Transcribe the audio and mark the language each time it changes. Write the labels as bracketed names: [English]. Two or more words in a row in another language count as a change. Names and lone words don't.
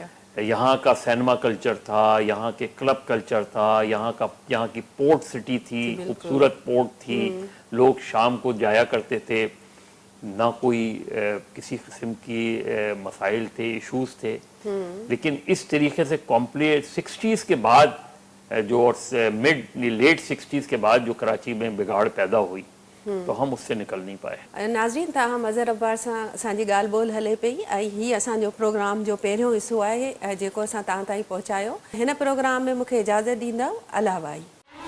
[Urdu] یہاں کا [English] cinema culture [Urdu] تھا, یہاں کے [English] club culture [Urdu] تھا, یہاں کی [English] port city [Urdu] تھی, خوبصورت پورٹ تھی, لوگ شام کو جایا کرتے تھے, نہ کوئی کسی قسم کی مسائل تھے, ایشوز تھے. لیکن اس طریقے سے کمپلیٹ 60s کے بعد جو لیٹ 60s کے بعد جو کراچی میں بگاڑ پیدا ہوئی تو ہم اس سے نکل نہیں پائے. [Sindhi] ناظرین تاہم اظہر عبار سے اسان جی گال بول ہلے پئی ہی اسان پروگرام جو پہریوں حصو ہے جو اسان تاں تائیں پहुचायो. हिन प्रोग्राम में मूंखे इजाज़त ॾींदव. अलाह भाई.